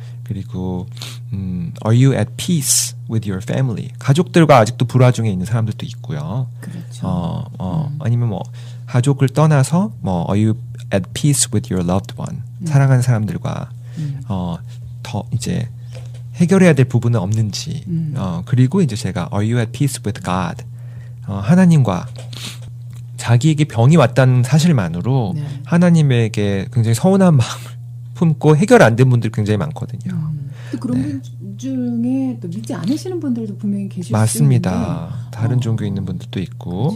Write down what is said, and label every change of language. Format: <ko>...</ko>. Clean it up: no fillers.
<ko>그리고</ko> <en>Are you at peace with your family?</en> <ko>가족들과 아직도 불화 중에 있는 사람들도 있고요. 그렇죠. 아니면 뭐 가족을 떠나서 뭐</ko> <en>Are you at peace with your loved one?</en> <ko>사랑하는 사람들과 더 이제 해결해야 될 부분은 없는지. 그리고 이제 제가</ko> <en>Are you at peace with God?</en> <ko>하나님과 자기에게 병이 왔다는 사실만으로 네. 하나님에게 굉장히 서운한 마음을 품고 해결 안 된 분들이 굉장히 많거든요. 또 그런 분 중에 또 믿지 않으시는 분들도 분명히 계실 수 맞습니다. 있는데 다른 종교에 있는 분들도 있고.</ko>